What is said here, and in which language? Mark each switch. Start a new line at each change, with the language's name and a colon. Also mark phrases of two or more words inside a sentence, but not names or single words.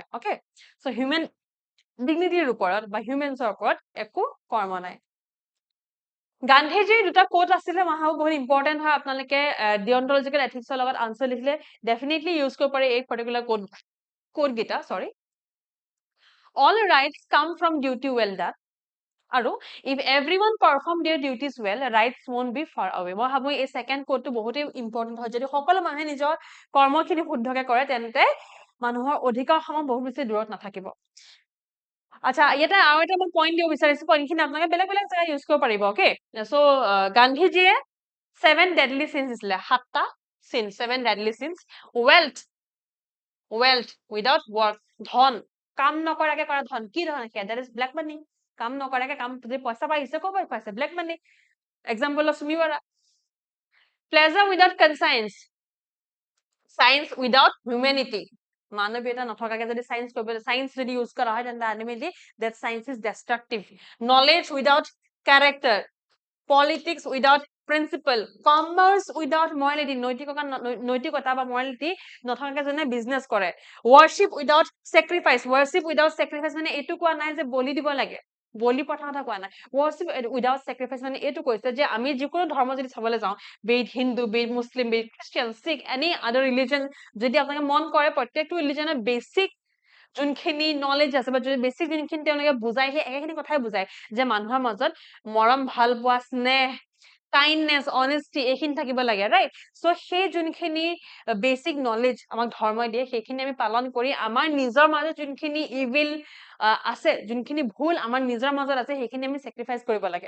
Assamese: অকে, চ'
English: human dignity
Assamese: ওপৰত বা হিউমেনছৰ ওপৰত একো কৰ্ম নাই। গান্ধীজীৰ দুটা কোট আছিলে, মাহাও বহুত ইম্পৰ্টেণ্ট হয়, আপোনালোকে
English: deontological ethics
Assamese: লগত আনসাৰ লিখিলে ডেফিনেটলি ইউজ কৰিব পাৰি এই
English: particular quote
Assamese: গিটা, সৰি।
English: All rights come from duty well done,
Assamese: আৰু
English: if everyone perform their duties well, rights won't be far away.
Assamese: মই ভাবো এই
English: second quote
Assamese: বহুতেই ইম্পৰ্টেণ্ট হয়। যদি সকলো মানুহে নিজৰ কৰ্মখিনি শুদ্ধকে কৰে, তেন্তে মানুহৰ অধিকাৰ সময় বহুত বেছি দূৰত নাথাকিব। আচ্ছা, ইয়াতে আৰু এটা মই পইণ্ট দিব বিচাৰিছো, পইণ্টখিনি আপোনালোকে বেলেগ বেলেগ জেগাত ইউজ কৰিব পাৰিব। অকে, চ' গান্ধীজীয়ে
English: 7 deadly sins
Assamese: দিছিলে, 7টা চিন,
English: 7 deadly sins. wealth without work,
Assamese: ধন, কাম নকৰাকে কৰা ধন, কি ধন?
English: that is black money.
Assamese: কাম নকৰাকে কাম, যদি পইচা পাইছে ক'ৰ পৰা পাইছে?
English: black money. example of সুমিৱাৰা। pleasure without conscience, science without humanity.
Assamese: মানৱীয়তা নথকাকে যদি সায়েন্স কৰিব, সায়েন্স যদি ইউজ কৰা হয়, তেন্তে আলটিমেটলি
English: that science is destructive. knowledge without character, politics without principle, commerce without morality,
Assamese: নৈতিকতা বা morality নথকাকে যেনে বিজনেস কৰে।
English: worship without sacrifice,
Assamese: মানে এইটো কোৱা নাই যে বলি দিব লাগে, বলি প্ৰথা কথা কোৱা নাই।
English: worship without sacrifice
Assamese: মানে এইটো কৈছে যে আমি যিকোনো ধৰ্ম যদি চাবলৈ যাওঁ,
English: be it হিন্দু, be it মুছলিম, be it খ্ৰীষ্টিয়ান, শিখ, any other religion,
Assamese: যদি আপোনালোকে মন কৰে প্ৰত্যেকটো ৰিলিজনৰ বেসিক যোনখিনি নলেজ আছে বা বেসিক যোনখিনি তেওঁলোকে বুজায়, সেই একেখিনি কথাই বুজায় যে মানুহৰ মাজত মৰম, ভাল পোৱা, স্নেহ,
English: kindness, honesty
Assamese: এইখিনি থাকিব লাগে, ৰাইট? চ' সেই যোনখিনি
English: basic knowledge
Assamese: আমাক ধৰ্মই দিয়ে, সেইখিনি আমি পালন কৰি আমাৰ নিজৰ মাজত যোনখিনি ইভিল আছে, যোনখিনি ভুল আমাৰ নিজৰ মাজত আছে, সেইখিনি আমি চেক্ৰিফাইচ কৰিব লাগে।